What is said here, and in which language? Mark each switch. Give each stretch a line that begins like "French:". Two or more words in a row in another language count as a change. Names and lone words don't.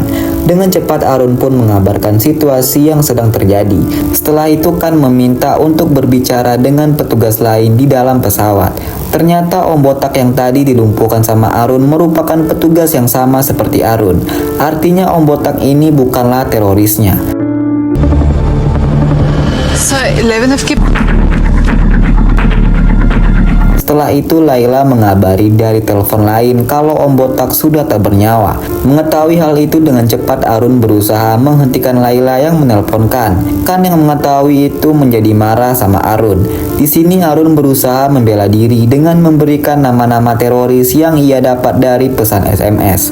Indonesian: Dengan cepat Arun pun mengabarkan situasi yang sedang terjadi. Setelah itu Khan meminta untuk berbicara dengan petugas lain di dalam pesawat. Ternyata Om Botak yang tadi dilumpuhkan sama Arun merupakan petugas yang sama seperti Arun. Artinya Om Botak ini bukanlah terorisnya.
Hindi: सर 11F के
Indonesian: Setelah itu Laila mengabari dari telepon lain kalau Om Botak sudah tak bernyawa. Mengetahui hal itu dengan cepat Arun berusaha menghentikan Laila yang menelponkan. Khan yang mengetahui itu menjadi marah sama Arun. Di sini Arun berusaha membela diri dengan memberikan nama-nama teroris yang ia dapat dari pesan SMS.